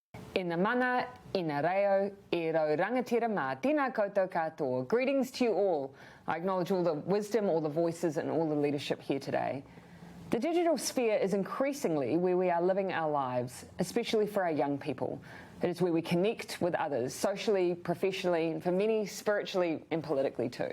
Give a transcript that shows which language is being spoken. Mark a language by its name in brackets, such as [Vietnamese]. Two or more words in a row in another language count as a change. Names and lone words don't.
[Māori] Ina mana, ina reo, e rau rangatira mā, tēnā koutou katoa. [English] Greetings to you all. I acknowledge all the wisdom, all the voices, and all the leadership here today. The digital sphere is increasingly where we are living our lives, especially for our young people. It is where we connect with others, socially, professionally, and for many, spiritually and politically too.